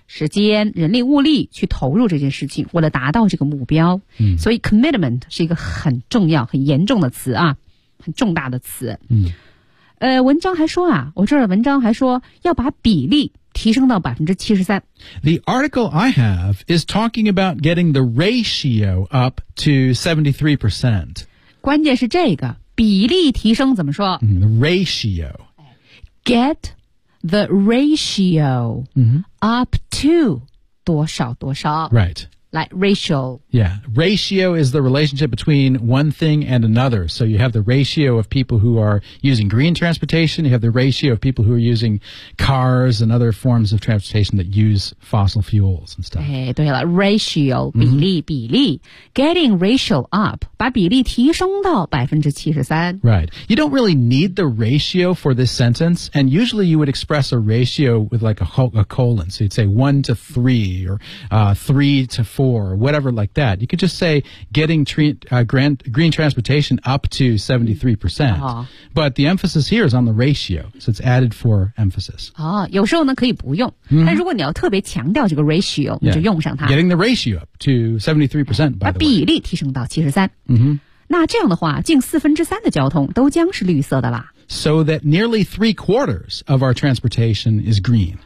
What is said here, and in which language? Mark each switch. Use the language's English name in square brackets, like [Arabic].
[Chinese] 时间人力物力去投入这件事情为了达到这个目标、 mm-hmm. 所以 commitment 是一个很重要很严重的词啊很重大的词、 mm-hmm. 文章还说啊，我这儿的文章还说要把比例提升到 73%。 [English] The article I have is talking about getting the ratio up to 73%。 [Chinese] 关键是这个比例提升怎么说、 [English] ratio get the ratio、up to [Chinese] 多少多少 [English] right like ratio yeah ratio is the relationship between one thing and another so you have the ratio of people who are using green transportation you have the ratio of people who are using cars and other forms of transportation that use fossil fuels and stuff [Chinese] 哎，对了 ratio 比例、比例 [English] getting ratio up [Chinese] 把比例提升到 73% [English] right you don't really need the ratio for this sentence and usually you would express a ratio with like a colon so you'd say 1:3 or 3:4 or whatever like that. You could just say getting green transportation up to 73%. But the emphasis here is on the ratio. So it's added for emphasis. [Chinese] 哦，有时候呢可以不用。但如果你要特别强调这个 ratio, 你就用上它。 [English] Getting the ratio up to 73%, by the way. [Chinese] 把比例提升到 73%. 那这样的话近四分之三的交通都将是绿色的啦。 [English] So that nearly 3/4 of our transportation is green.